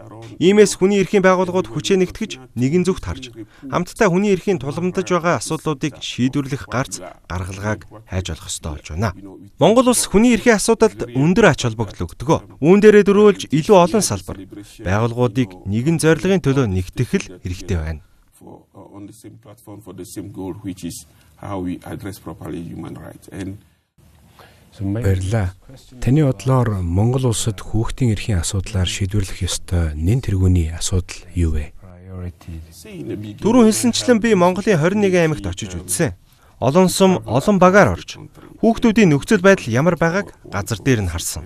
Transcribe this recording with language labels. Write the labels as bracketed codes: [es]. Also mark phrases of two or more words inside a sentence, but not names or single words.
[mn] Иймээс хүний эрхийн байгууллагууд хүчээ нэгтгэж нэгэн зүгт харж хамтдаа хүний эрхийн тулгамдж байгаа асуудлуудыг шийдвэрлэх гарц гаргалгааг хайж олох ёстой болж байна. Монгол улс хүний эрхийн асуудалд өндөр ач холбогдол өгдөг. Үүн дээрээ дөрвөлж илүү олон салбар байгууллагуудыг нэгэн зорилгын төлөө нэгтгэх л хэрэгтэй байна. [en] On the same platform for the same goal, which is how we address properly human rights. And [mn] Баярлалаа. Таны бодлоор Монгол улсад хүүхдийн эрхийн асуудлаар шийдвэрлэх ёстой нэн тэргүүний асуудал юу вэ? Түрүүн хэлсэнчлэн би Монголын 21 аймагт очиж үзсэн. Олон сум, олон багаар орж хүүхдүүдийн нөхцөл байдал ямар байгааг газар дээр нь харсан.